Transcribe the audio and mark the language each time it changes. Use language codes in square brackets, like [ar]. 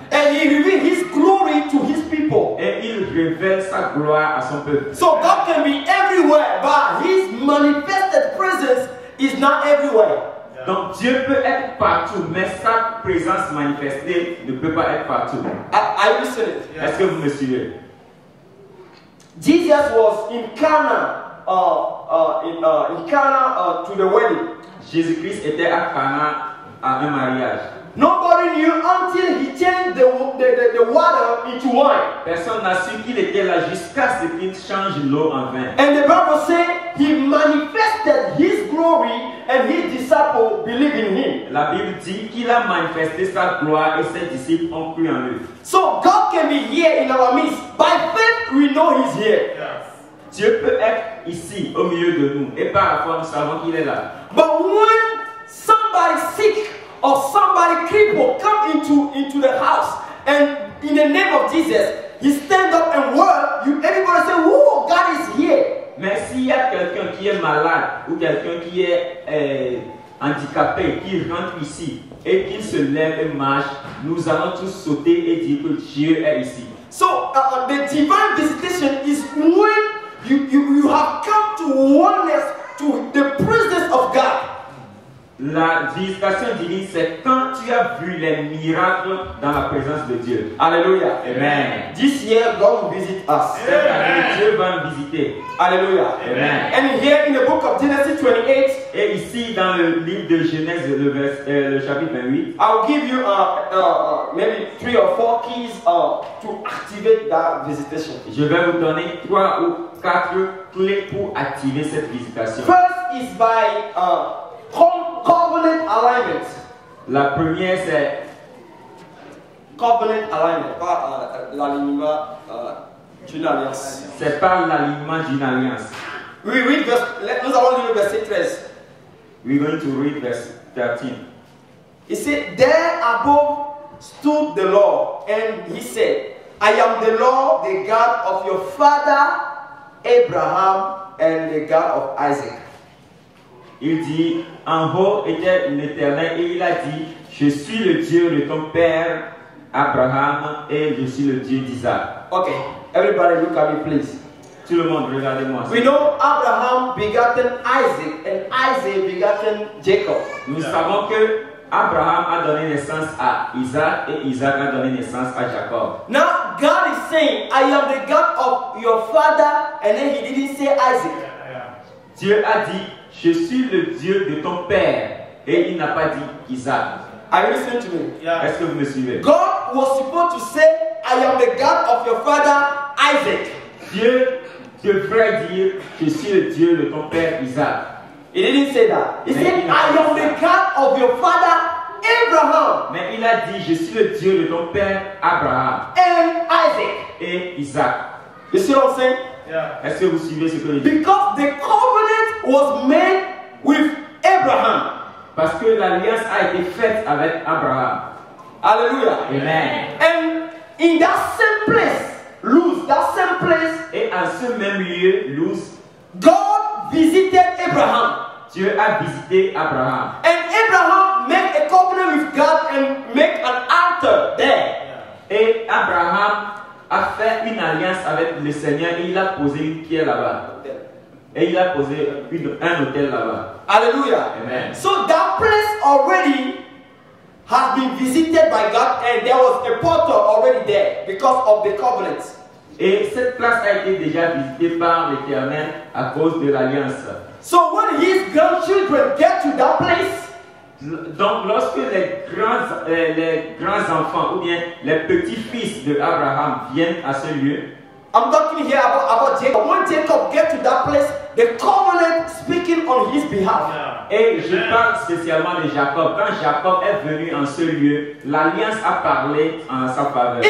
[en] And He revealed His glory to His people. [fr] Et il révèle sa gloire à son peuple. [en] So God can be everywhere, but His manifested presence is not everywhere. [fr] Donc Dieu peut être partout, mais sa présence manifestée ne peut pas être partout. [en] Are you listening? [fr] Est-ce que vous me suivez? [en] Jesus was in Cana, in Cana to the wedding. [fr] Jésus-Christ était à Cana à un mariage. [en] Nobody knew until He changed the water into wine. [fr] Personne n'a su qu'il était là jusqu'à ce qu'il change l'eau en vin. [en] And the Bible says He manifested His glory and His disciples believed in Him. [fr] La Bible dit qu'il a manifesté sa gloire et ses disciples ont cru en lui. [en] So God can be here in our midst. By faith we know He's here. [fr] Dieu peut être ici au milieu de nous et par la foi nous savons qu'il est là. [en] But when somebody sick or somebody crippled come into the house and in the name of Jesus, He stand up and word, everybody say, "Whoa, God is here." [fr] Mais s'il y a quelqu'un qui est malade ou quelqu'un qui est handicapé, qui rentre ici et qu'il se lève et marche, nous allons tous sauter et dire que Dieu est ici. [en] So the divine visitation is when you have come to oneness to the presence of God. [fr] La visitation divine, c'est quand tu as vu les miracles dans la présence de Dieu. Hallelujah. Amen. [en] This year God will visit us. [fr] Cette année, Dieu va nous visiter. Hallelujah. Amen. [en] And here in the book of Genesis 28, [fr] Et ici, dans le livre de Genèse, le chapitre 28, [en] I'll give you maybe 3 or 4 keys to activate that visitation. [fr] je vais vous donner 3 ou 4 clés pour activer cette visitation. [en] First is by covenant alignment. [fr] La première, c'est [en] Covenant alignment, [fr] pas l'alignement d'une alliance. c'est par l'alignement d'une alliance. Nous allons lire le verset 13. [en] We're going to read verse 13. He said, "There above stood the Lord, and He said, I am the Lord, the God of your father Abraham and the God of Isaac." [fr] Il dit, en haut était l'Éternel et il a dit, je suis le Dieu de ton père Abraham et je suis le Dieu d'Isaac. [en] Okay, everybody look at me please. [fr] Tout le monde, regardez-moi. [en] We know Abraham begotten Isaac and Isaac begotten Jacob. [fr] Nous savons que Abraham a donné naissance à Isaac et Isaac a donné naissance à Jacob. [en] Now God is saying, I am the God of your father, and then He didn't say Isaac. [fr] Dieu a dit, je suis le Dieu de ton père et il n'a pas dit Isaac. [en] Are you listening to me? [fr] Est-ce que vous me suivez? [en] God was supposed to say, I am the God of your father Isaac. [fr] Dieu devrait dire, je suis le Dieu de ton père Isaac. [en] He didn't say that. He said, I am the God of your father Abraham. [fr] Mais il a dit, je suis le Dieu de ton père Abraham [en] And Isaac. [fr] et Isaac. [en] You see what I'm saying? [fr] Est-ce que vous suivez ce que je dis? [en] Because the covenant was made with Abraham. [fr] Parce que l'alliance a été faite avec Abraham. Hallelujah. Amen. [en] And in that same place, Luz, that same place, [fr] Et en ce même lieu, Luz, [en] God visited Abraham. [fr] Dieu a visité Abraham. [en] And Abraham made a covenant with God and make an altar there. [fr] Et Abraham a fait une alliance avec le Seigneur et il a posé une pierre là-bas. Et il a posé un autel là-bas. Hallelujah. Amen. [en] So that place already has been visited by God and there was a portal already there because of the covenant. [fr] Et cette place a été déjà visitée par l'Éternel à cause de l'alliance. [en] So when his grandchildren get to that place, [fr] donc lorsque les grands enfants ou bien les petits-fils de Abraham viennent à ce lieu, [en] I'm talking here about Jacob. When Jacob gets to that place, the covenant speaking on his behalf. [fr] Et je parle spécialement de Jacob. Quand Jacob est venu en ce lieu, l'alliance a parlé en sa faveur.